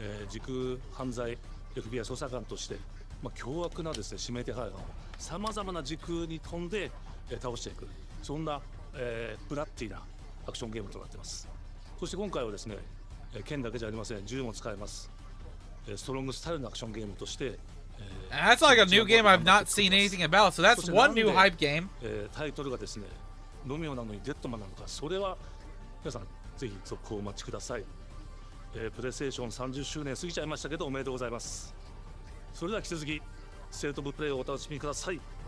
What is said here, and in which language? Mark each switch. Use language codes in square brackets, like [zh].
[ja] 時空犯罪 FBI 捜査官として、凶悪なですね指名手配犯をさまざまな時空に飛んで、倒していく、そんな、ブラッディなアクションゲームとなっています。そして今回はですね、剣だけじゃありません、銃も使えます。ストロングスタイルのアクションゲームとして、 [en] That's like a new game I've not seen anything about, so that's one new hype game. [ja] タイトルがですね、ロミオなのにデッドマンなのか、それは皆さんぜひ続報をお待ちください。プレイステーション30周年過ぎちゃいましたけど、おめでとうございます。それでは引き続きステートオブプレイをお楽しみください。